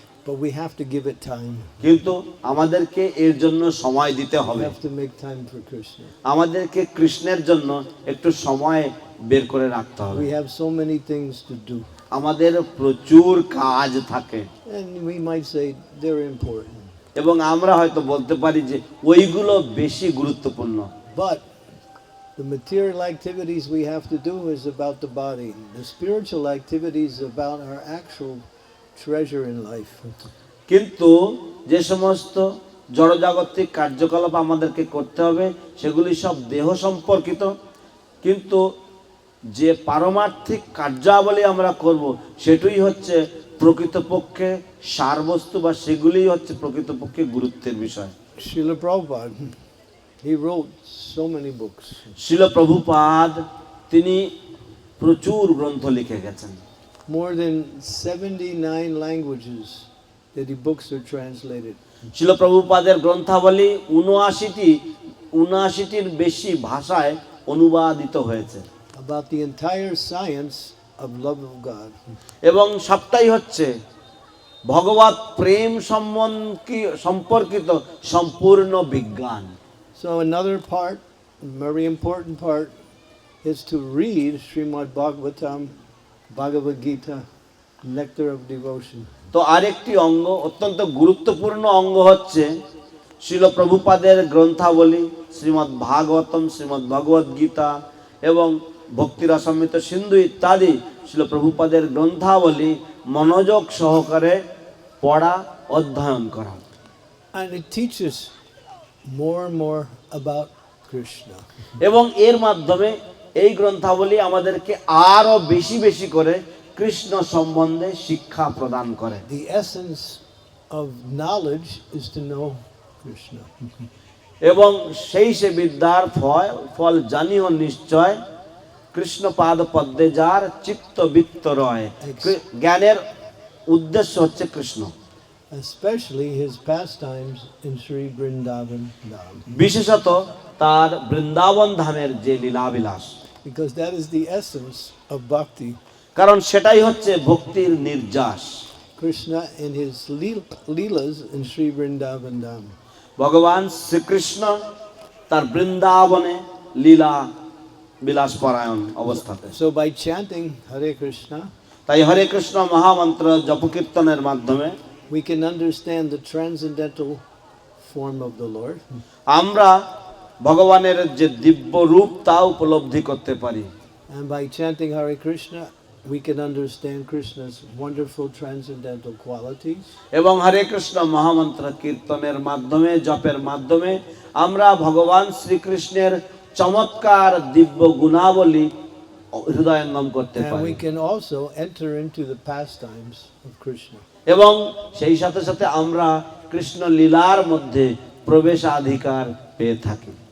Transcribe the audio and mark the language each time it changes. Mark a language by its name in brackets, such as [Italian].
[English] But we have to give it time. [Bangla] কিন্তু আমাদেরকে এর জন্য সময় দিতে [English] We [Bangla] হবে। [English] have to make time for Krishna. [Bangla] আমাদেরকে কৃষ্ণের জন্য একটু সময় বের করে রাখতে হবে। [English] We have so many things to do. [Bangla] আমাদের প্রচুর কাজ থাকে [English] And we might say they're important. [Bangla] এবং আমরা হয়তো বলতে পারি যে ওইগুলো বেশি গুরুত্বপূর্ণ। [English] But the material activities we have to do is about the body. The spiritual activities about our actual treasure in life. [Bangla] কিন্তু যে সমস্ত জড়জাগতিক কার্যকলাপ আমাদেরকে করতে হবে সেগুলি সব দেহ সম্পর্কিত, কিন্তু যে পারমার্থিক কার্যাবলী আমরা করব সেটাই হচ্ছে প্রকৃতপক্ষে সারবস্তু, বা সেগুলিই হচ্ছে প্রকৃতপক্ষে গুরুত্বের বিষয়। [English] Srila Prabhupada, he wrote so many books. [Bangla] শিল প্রভুপাদ তিনি প্রচুর গ্রন্থ লিখে গেছেন। [English] More than 79 languages that the books are translated. [Bangla] শিল প্রভুপাদের গ্রন্থাবলী 79টির বেশি ভাষায় অনুবাদিত হয়েছে [English] About the entire science of love of God. [Bangla] এবং সবটাই হচ্ছে ভগবত প্রেম সম্পর্কিত সম্পূর্ণ বিজ্ঞান। [English] So another part, very important part, is to read Srimad Bhagavatam, Bhagavad Gita, Nectar of Devotion. [Bangla] তো আরেকটি অঙ্গ, অত্যন্ত গুরুত্বপূর্ণ অঙ্গ হচ্ছে শিল প্রভুপাদের গ্রন্থাবলী শ্রীমদ্ ভাগবতম, শ্রীমদ্ ভগবদ গীতা এবং ভক্তিরসামৃত সিন্ধু ইত্যাদি শিল প্রভুপাদের গ্রন্থাবলী মনোযোগ সহকারে পড়া, অধ্যয়ন করা। [English] And it teaches more and more about Krishna. [Bangla] এবং এর মাধ্যমে এই গ্রন্থাবলী আমাদেরকে আরো বেশি বেশি করে কৃষ্ণ সম্বন্ধে শিক্ষা প্রদান করে। [English] The essence of knowledge is to know Krishna. [Bangla] এবং সেই সে বিদ্যার ফল জানিও নিশ্চয়, কৃষ্ণ পাদ পদ্মে যার চিত্ত বৃত্ত রয়। জ্ঞানের উদ্দেশ্য হচ্ছে Krishna, [English] Especially his pastimes in Sri Vrindavan Dham. [Bangla] বিশেষত তার বৃন্দাবন ধামের যে লীলাবিলাস, [English] Because that is the essence of bhakti. [Bangla] কারণ সেটাই হচ্ছে ভক্তির নির্যাস। [English] Krishna in his leelas in Sri Vrindavan Dham. [Bangla] ভগবান শ্রীকৃষ্ণ তার বৃন্দাবনে লীলা বিলাস পরায়ণ অবস্থাতে। [English] So by chanting Hare Krishna, [Bangla] তাই হরে কৃষ্ণ মহামন্ত্র জপকীর্তনের মাধ্যমে [English] we can understand the transcendental form of the Lord. [Bangla] আমরা ভগবানের যে দিব্য রূপ তা উপলব্ধি করতে পারি। [English] And by chanting Hare Krishna, we can understand Krishna's wonderful transcendental qualities. [Bangla] এবং হরে কৃষ্ণ মহামন্ত্র কীর্তনের মাধ্যমে, জপের মাধ্যমে আমরা ভগবান শ্রীকৃষ্ণের চমৎকার দিব্য গুণাবলী হৃদয়ঙ্গম করতে [English] And [Bangla] পারি। [English] we can also enter into the pastimes of Krishna. [Bangla] এবং সেই সাথে সাথে আমরা কৃষ্ণ লীলার মধ্যে প্রবেশাধিকার পেয়ে থাকি।